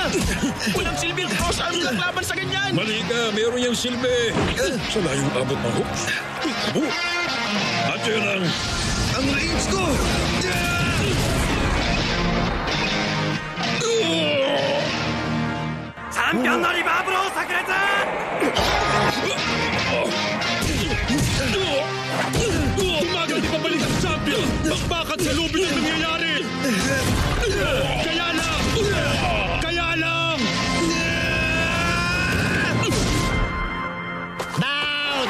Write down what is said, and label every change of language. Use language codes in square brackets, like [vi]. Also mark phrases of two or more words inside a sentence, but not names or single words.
[tl] Walang silbing cross-arm lang laban sa ganyan. Mali ka, meron niyang silbi. Sa layong abot ng hooks. Abo. At yun ang range ko! [ja] Champion のリバーブロー炸裂! [tl] Tumagal di pabalik ang champion! Bakbakan sa lubid ang nangyayari! Kaya lang! Down!